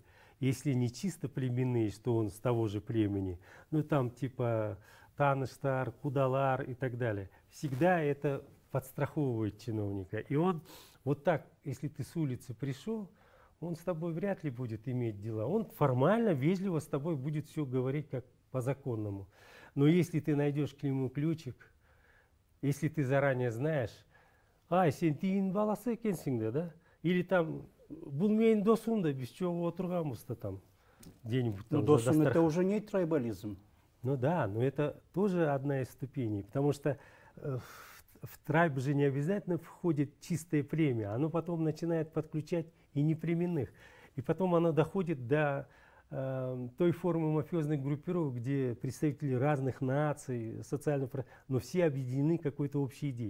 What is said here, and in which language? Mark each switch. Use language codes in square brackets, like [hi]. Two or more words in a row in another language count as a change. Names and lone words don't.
[ru] Если не чисто племенные, что он с того же племени, ну там типа [ky] Таныштар, Кудалар [ru] и так далее, всегда это подстраховывает чиновника. И он вот так, если ты с улицы пришел, он с тобой вряд ли будет иметь дела. Он формально, вежливо с тобой будет все говорить как по законному. Но если ты найдешь к нему ключик, если ты заранее знаешь, [ky] сен тиин баласы экенсиң да? [ru] Или там, [ky] бул менин досум да, биз чогуу отурганбыз [ru] там где-нибудь. Ну, досум это уже не трайбализм. Ну да, но это тоже одна из ступеней, потому что в трайб же не обязательно входит чистое племя, оно потом начинает подключать и неплеменных. И потом оно доходит до той формы мафиозных группировок, где представители разных наций, социальных, но все объединены какой-то общей идеей.